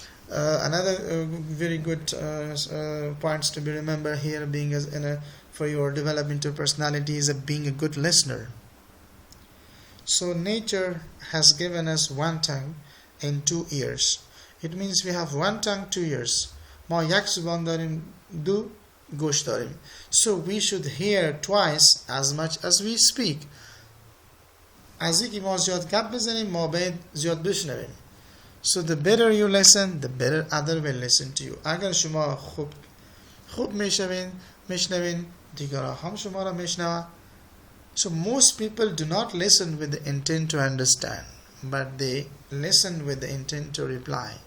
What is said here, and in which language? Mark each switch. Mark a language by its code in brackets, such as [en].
[en] Another very good points to be remembered here, being as for your developmental personality, is being a good listener. So nature has given us one tongue and two ears. It means we have one tongue, two ears. [fa] ما یک زبان داریم، دو گوش داریم. [en] So we should hear twice as much as we speak. [fa] از اینکه ما زیاد گپ بزنیم، ما باید زیاد بشنویم. [en] So the better you listen, the better other will listen to you. [fa] اگر شما خوب میشنوین، دیگران هم شما را میشنوند. [en] So most people do not listen with the intent to understand, but they listen with the intent to reply.